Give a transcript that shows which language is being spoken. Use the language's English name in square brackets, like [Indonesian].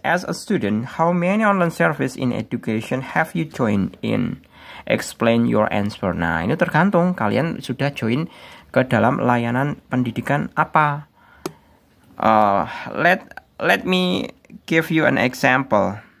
[English] As a student, how many online service in education have you joined in? Explain your answer. [Indonesian] Nah, ini tergantung kalian sudah join ke dalam layanan pendidikan apa. [English] Let me give you an example.